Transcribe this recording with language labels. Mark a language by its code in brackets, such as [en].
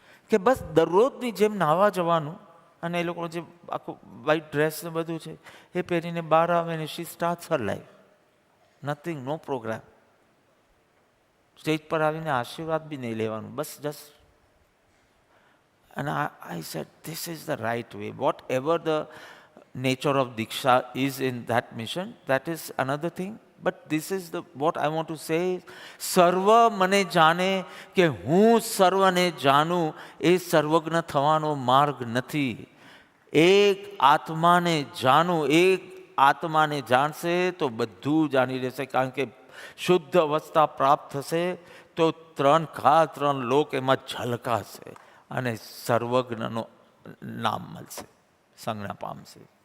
[gu] કે બસ દરરોજની જેમ નાહવા જવાનું, અને એ લોકો જે આખું વ્હાઇટ ડ્રેસ ને બધું છે એ પહેરીને બહાર આવે ને [en] She starts her life. Nothing, no program. [gu] સ્ટેજ પર આવીને આશીર્વાદ બી નહીં લેવાનું, બસ just. [en] And I said, this is the right way. Whatever the nature of Diksha is in that mission, that is another thing. But this is what I want to say. [gu] સર્વ મને જાણે કે હું સર્વને જાણું, એ સર્વજ્ઞ થવાનો માર્ગ નથી. એક આત્માને જાણું, એક આત્માને જાણશે તો બધું જાણી રહેશે. કારણ કે શુદ્ધ અવસ્થા પ્રાપ્ત થશે તો 3 લોક એમાં ઝલકાશે અને સર્વજ્ઞનું નામ મળશે, સંજ્ઞા પામશે.